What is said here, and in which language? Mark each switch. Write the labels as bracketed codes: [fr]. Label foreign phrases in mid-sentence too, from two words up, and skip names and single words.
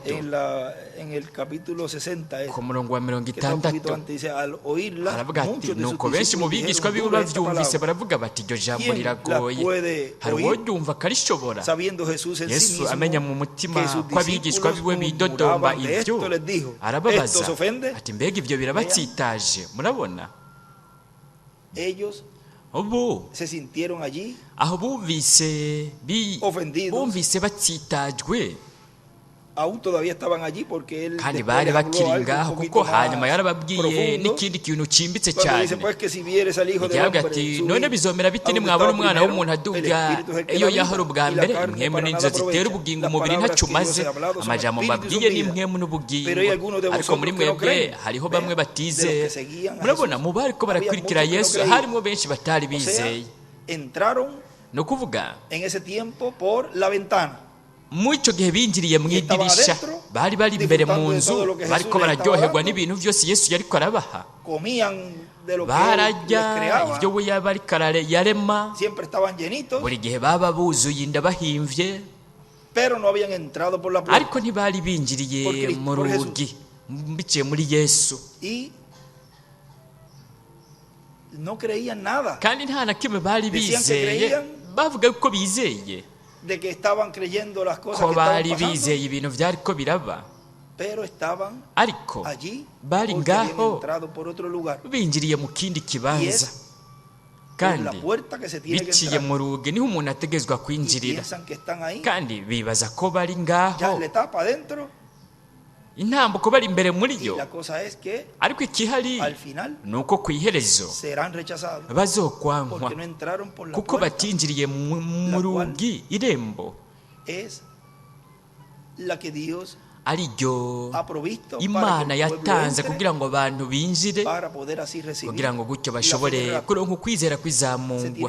[es] en el capítulo 60 [rn] ku murongo wa 60 [es] dice al oírla [rn] aravuga ati nuko benshi mu bigishwa biwe bavyumvise baravuga bati iryo jambo riragoye hari uworyumva akarishobora. Yesu amenya mu mutima ko abigishwa biwe bidodomba ivyo arababaza ati mbega ivyo birabatsitaje murabona. [es] Ellos se sintieron allí [rn] aho bumvise batsitajwe. [es] Aún todavía estaban allí porque él [rn] kandi bari bakiri ngaho kuko hanyuma yarababwiye n'ikindi kintu cimbitse cyane. Yavuga ati none bizomera biti nimwabona umwana w'umuntu aduga iyo yahora ubwa mbere impwemu n'inzo zitera ubugingo umubiri ntacumaze amajambo mbabwiye n'impwemu n'ubugingo. Ariko muri mwebwe hariho bamwe batizera. Murabona mu bari ko barakurikira Yesu harimo benshi batari bizeye. No kuvuga [es] en ese tiempo por la ventana. [rn] Mu icyo gihe binjiriye mu idirisha bari imbere mu nzu bariko bararyoherwa n'ibintu byose Yesu yariko arabaha. Barajya ibyo we yabariko yarema buri gihe baba buzuye inda bahimvye, ariko ntibari binjiriye mu rugi biciye muri Yesu. kandi nta na kimwe bari bizeye. Bavuga ko bizeye [es] de que estaban creyendo las cosas [rn] ko [es] que estaban [rn] bari bizeye ibintu byari ko biraba, [es] pero estaban [rn] ariko [es] allí [rn] bari ngaho [es] por otro lugar [rn] binjiriye mu kindi kibanza kandi biciye mu rugi niho umuntu ategezwa kwinjirira, kandi bibaza ko bari ngaho intambuko bari imbere muri yo. Ariko ikihari nuko ku iherezo bazokwankwa kuko batinjiriye mu rugi irembo ari ryo Imana yatanze kugira ngo abantu binjire, kugira ngo gutyo bashobore kuronka ukwizera kwizamungwa.